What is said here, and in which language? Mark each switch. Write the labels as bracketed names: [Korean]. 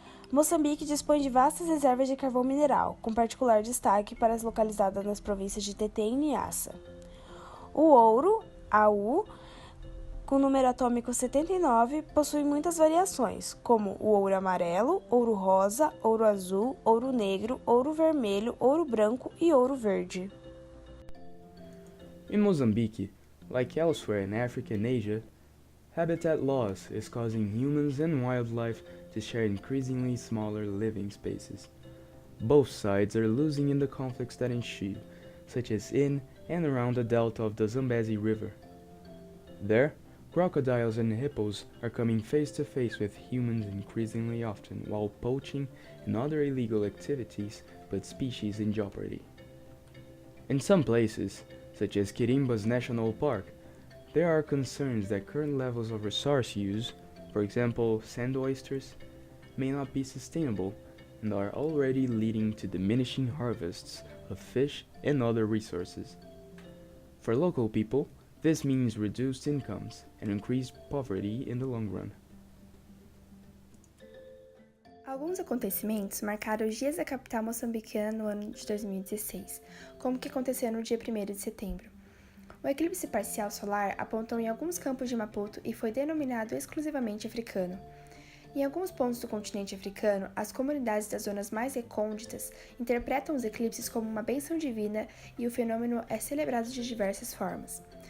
[Portuguese] Moçambique dispõe de vastas reservas de carvão mineral, com particular destaque para as localizadas nas províncias de Tete e Niassa. O ouro, AU, com número atômico 79, possui muitas variações, como o ouro amarelo, ouro rosa, ouro azul, ouro negro, ouro vermelho, ouro branco e ouro verde. [English] In Mozambique, like elsewhere in Africa and Asia, habitat loss is causing humans and wildlife to share increasingly smaller living spaces. Both sides are losing in the conflicts that ensue, such as in and around the delta of the Zambezi River. There, crocodiles and hippos are coming face to face with humans increasingly often, while poaching and other illegal activities put species in jeopardy. In some places, such as Quirimbas National Park, there are concerns that current levels of resource use, for example, sand oysters, may not be sustainable and are already leading to diminishing harvests of fish and other resources. For local people, this means reduced incomes and increased poverty in the long run. [Portuguese] Alguns acontecimentos marcaram os dias da capital moçambicana no ano de 2016, como o que aconteceu no dia 1º de setembro. O eclipse parcial solar apontou em alguns campos de Maputo e foi denominado exclusivamente africano. Em alguns pontos do continente africano, as comunidades das zonas mais recônditas interpretam os eclipses como uma bênção divina e o fenômeno é celebrado de diversas formas.